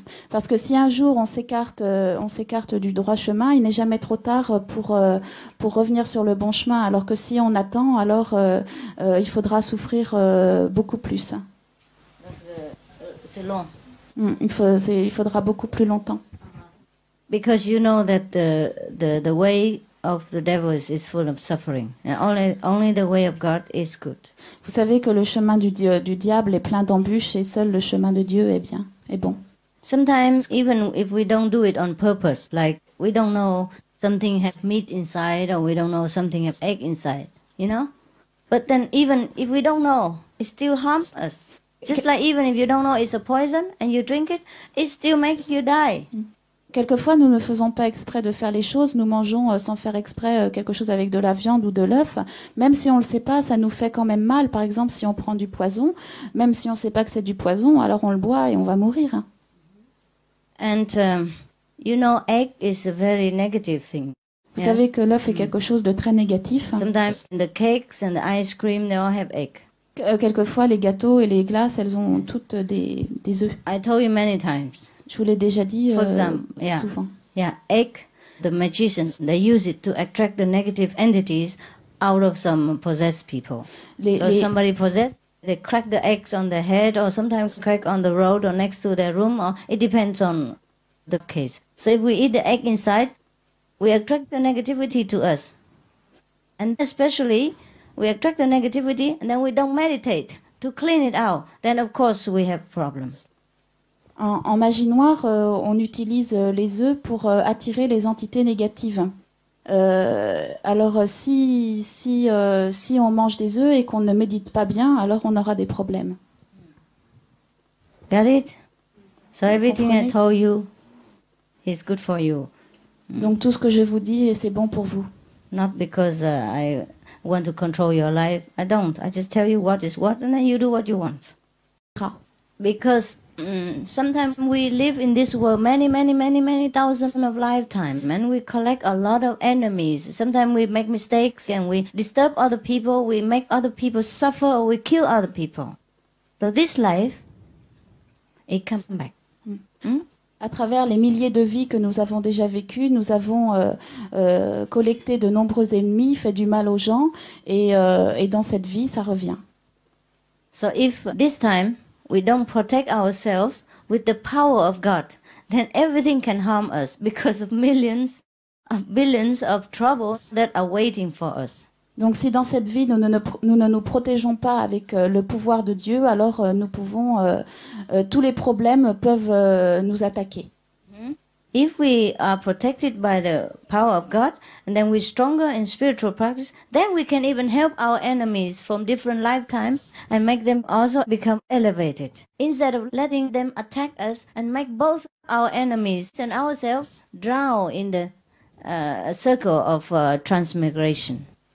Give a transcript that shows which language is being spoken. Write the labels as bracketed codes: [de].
[fr] Parce que si un jour on s'écarte du droit chemin, il n'est jamais trop tard pour revenir sur le bon chemin. Alors que si on attend, alors il faudra souffrir beaucoup plus. C'est long. Il faudra beaucoup plus longtemps. [en] Because you know that the way of the devil is full of suffering, and only the way of God is good. [fr] Vous savez que le chemin du diable est plein d'embûches et seul le chemin de Dieu est bon. [en] Sometimes even if we don't do it on purpose, like we don't know something has meat inside or we don't know something has egg inside, you know? But then even if we don't know, it still harms us. Just like even if you don't know it's a poison and you drink it, it still makes you die. [fr] Quelquefois, nous ne faisons pas exprès de faire les choses. Nous mangeons sans faire exprès quelque chose avec de la viande ou de l'œuf. Même si on ne le sait pas, ça nous fait quand même mal. Par exemple, si on prend du poison, même si on ne sait pas que c'est du poison, alors on le boit et on va mourir. [en] And you know, egg is a very negative thing. [fr] Vous savez que l'œuf est quelque chose de très négatif. [en] Sometimes the cakes and the ice cream, they all have egg. [fr] Quelquefois, les gâteaux et les glaces, elles ont toutes des œufs. [en] I told you many times. [fr] Je vous l'ai déjà dit souvent. [en] Yeah, egg, the magicians, they use it to attract the negative entities out of some possessed people. Somebody possessed, they crack the eggs on their head or sometimes crack on the road or next to their room, or it depends on the case. So if we eat the egg inside, we attract the negativity to us. And especially, we attract the negativity and then we don't meditate to clean it out. Then of course we have problems. [fr] En magie noire, on utilise les œufs pour attirer les entités négatives. Alors si on mange des œufs et qu'on ne médite pas bien, alors on aura des problèmes. [en] Got it? So everything I told you is good for you. [fr] Donc tout ce que je vous dis, c'est bon pour vous. [en] Not because I want to control your life. I don't. I just tell you what is what and then you do what you want. Because Sometimes we live in this world many thousands of lifetimes, and we collect a lot of enemies. Sometimes we make mistakes and we disturb other people, we make other people suffer, or we kill other people. So this life, it comes back. [fr] À travers les milliers de vies que nous avons déjà vécues, nous avons collecté de nombreux ennemis, fait du mal aux gens, et dans cette vie, ça revient. [en] So if this time we don't protect ourselves with the power of God, then everything can harm us because of millions of billions of troubles that are waiting for us. [fr] Donc si dans cette vie nous ne nous protégeons pas avec le pouvoir de Dieu, alors nous pouvons tous les problèmes peuvent nous attaquer. [en] If we are protected by the power of God, and then we're stronger in spiritual practice, then we can even help our enemies from different lifetimes and make them also become elevated. Instead of letting them attack us and make both our enemies and ourselves drown in the circle of transmigration.